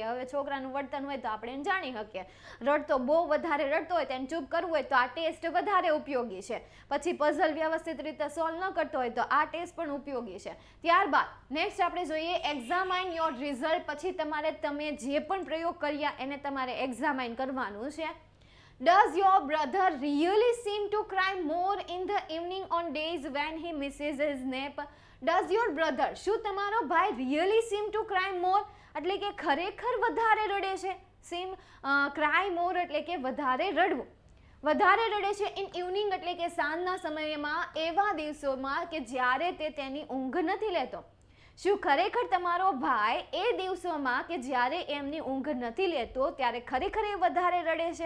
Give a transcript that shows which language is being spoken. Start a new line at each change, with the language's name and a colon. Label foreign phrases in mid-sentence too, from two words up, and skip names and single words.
Gujarati: હવે છોકરાનું વર્તન હોય તો આપણે એને જાણી શકીએ. રડતો બહુ વધારે રડતો હોય તો એને ચૂપ કરવું હોય તો આ ટેસ્ટ વધારે ઉપયોગી છે. પછી પઝલ વ્યવસ્થિત રીતે સોલ્વ ન કરતો હોય તો આ ટેસ્ટ પણ ઉપયોગી છે. ત્યારબાદ નેક્સ્ટ આપણે જોઈએ
English: examine your result.
Gujarati: પછી તમારે તમે જે પણ પ્રયોગ કર્યા એને તમારે એક્ઝામાઇન કરવાનું છે.
English: Does your brother really seem to cry more in the evening on days when he misses his nap? Does your brother,
Gujarati: શું તમારો ભાઈ
English: really seem to cry more
Gujarati: એટલે કે ખરેખર વધારે રડે છે?
English: cry more
Gujarati: એટલે કે વધારે રડવું, વધારે રડે છે
English: in evening
Gujarati: એટલે કે સાંજના સમયમાં, એવા દિવસોમાં કે જ્યારે તે તેની ઊંઘ નથી લેતો. શું ખરેખર તમારો ભાઈ એ દિવસોમાં કે જ્યારે એમની ઊંઘ નથી લેતો ત્યારે ખરેખર એ વધારે રડે છે?